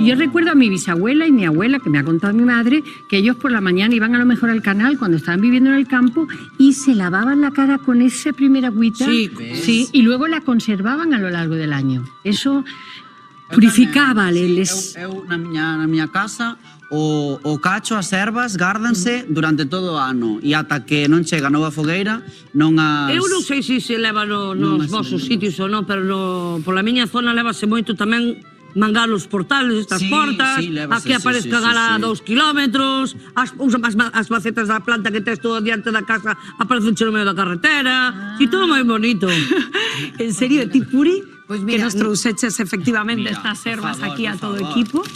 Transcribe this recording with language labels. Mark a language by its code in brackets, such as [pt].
[es] Yo recuerdo a mi bisabuela y mi abuela, que me ha contado mi madre, que ellos por la mañana iban a lo mejor al canal cuando estaban viviendo en el campo y se lavaban la cara con esa primera agüita. Sí, y luego la conservaban a lo largo del año. Eso purificaba. [gl] Eu na miña casa o cacho, as ervas, gárdanse durante todo o ano e ata que non chega a nova fogueira non as... Eu non sei se leva nos vosos sitios ou non, pero pola miña zona levase moito tamén mangar os portales, estas portas, aquí aparezcan a 2 kilómetros, as macetas da planta que tes todo diante da casa aparecen no medio da carretera, e todo moi bonito. En serio, ti, Puri, que nos trouxeches efectivamente estas ervas aquí a todo o equipo?